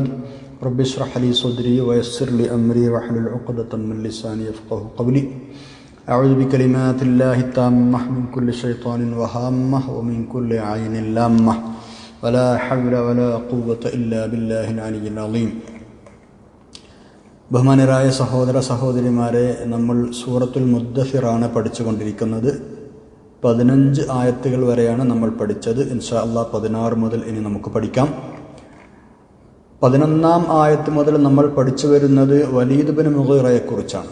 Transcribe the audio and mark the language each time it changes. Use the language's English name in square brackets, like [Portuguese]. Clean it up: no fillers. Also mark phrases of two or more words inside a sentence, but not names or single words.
[Arabic] رب اشرح لي صدري ويسر لي أمري واحلل عقدة من لساني يفقه قولي. أعوذ بكلمات الله التامة من كل شيطان وهامة ومن كل عين لامة ولا حول ولا قوة إلا بالله العلي العظيم. [Malayalam] ബഹുമാനരായ സഹോദര സഹോദരിമാരെ, നമ്മൾ സൂറത്തുൽ മുദ്ദസിറാണ് പഠിച്ചുകൊണ്ടിരിക്കുന്നത്. 15 ആയത്തുകൾ വരെയാണ് നമ്മൾ പഠിച്ചത്. [Arabic] إن شاء الله [Malayalam] 16 മുതൽ ഇനി നമുക്ക് പഠിക്കാം. 11-ാം ആയത്ത് മുതൽ നമ്മൾ പഠിച്ചു വരുന്നത് വലീദ് ബിൻ മുഗീറയെക്കുറിച്ചാണ്.